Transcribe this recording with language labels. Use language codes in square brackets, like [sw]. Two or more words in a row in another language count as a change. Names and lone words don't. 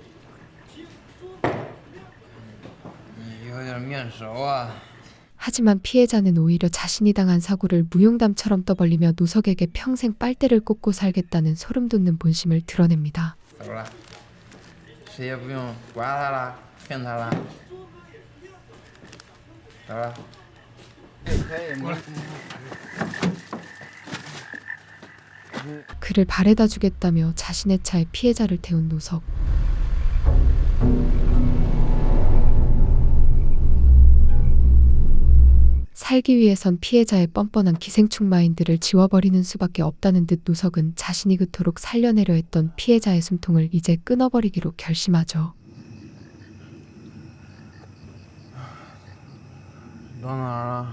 [zh] 你有点面熟啊。 [ko] 하지만 피해자는 오히려 자신이 당한 사고를 무용담처럼 떠벌리며 노석에게 평생 빨대를 꽂고 살겠다는 소름돋는 본심을 드러냅니다. [zh] 走了，谁也不用刮他了，骗他了。走了。 [ko] 그를 바래다 주겠다며 자신의 차에 피해자를 태운 노석. 살기 위해선 피해자의 뻔뻔한 기생충 마인드를 지워버리는 수밖에 없다는 듯 노석은 자신이 그토록 살려내려 했던 피해자의 숨통을 이제 끊어버리기로 결심하죠. [zh] 到哪儿了？